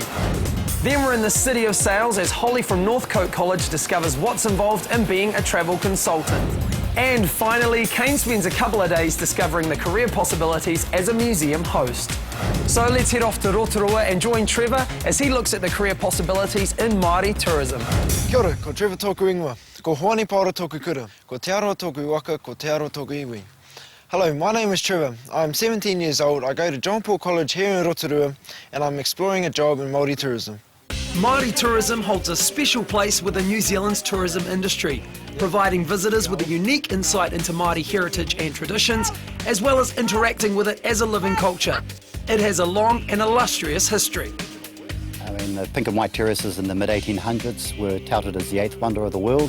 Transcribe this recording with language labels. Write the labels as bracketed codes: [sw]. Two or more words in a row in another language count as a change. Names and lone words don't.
[en] Then we're in the City of Sales as Holly from Northcote College discovers what's involved in being a travel consultant. And finally, Kane spends a couple of days discovering the career possibilities as a museum host. So let's head off to Rotorua and join Trevor as he looks at the career possibilities in Māori tourism. [mi] Kia ora, ko Trevor tōku ingoa. Ko Hoani Paora tōku kura. Ko Te Aroa tōku waka, ko Te Aroa tōku iwi. [en] Hello, my name is Trevor. I'm 17 years old. I go to John Paul College here in Rotorua and I'm exploring a job in Māori tourism. Māori tourism holds a special place within New Zealand's tourism industry, providing visitors with a unique insight into Māori heritage and traditions, as well as interacting with it as a living culture. It has a long and illustrious history. The pink and white terraces in the mid-1800s were touted as the 8th wonder of the world.